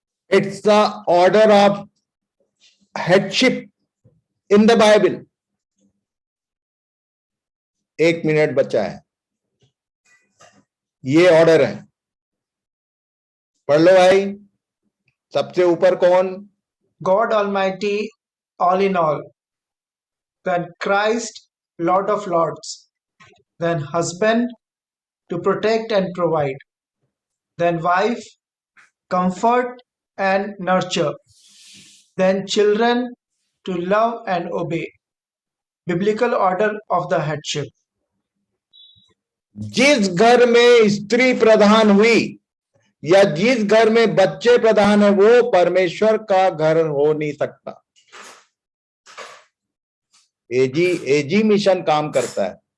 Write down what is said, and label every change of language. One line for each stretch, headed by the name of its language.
English: It's the order of headship in the Bible.
Hindi: 1 minute बचा है, ये ऑर्डर है, पढ़ लो भाई। सबसे ऊपर कौन?
English: God Almighty, all in all. Then Christ, Lord of Lords. Then husband, to protect and provide. Then wife, comfort and nurture. Then children, to love and obey. Biblical order of the headship.
Hindi: जिस घर में स्त्री प्रधान हुई या जिस घर में बच्चे प्रधान है वो परमेश्वर का घर हो नहीं सकता। एजी मिशन काम करता है।